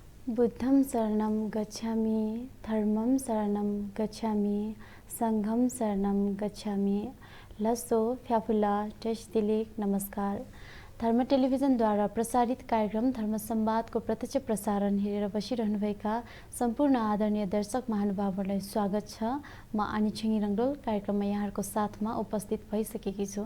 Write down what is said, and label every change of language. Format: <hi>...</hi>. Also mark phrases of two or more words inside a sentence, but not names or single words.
<sa>बुद्धं शरणं गच्छामि, धर्मं शरणं गच्छामि, सङ्घं शरणं गच्छामि। लसो फ्याफुला टेस्टिलिक नमस्कार।</sa> <ne>धर्म टेलिभिजनद्वारा प्रसारित कार्यक्रम धर्म संवादको प्रत्यक्ष प्रसारण हेरेर बसिरहनुभएका सम्पूर्ण आदरणीय दर्शक महानुभावहरूलाई स्वागत छ। म आनी छिङ रङ्गोल कार्यक्रममा यहाँहरूको साथमा उपस्थित भइसकेकी छु।</ne>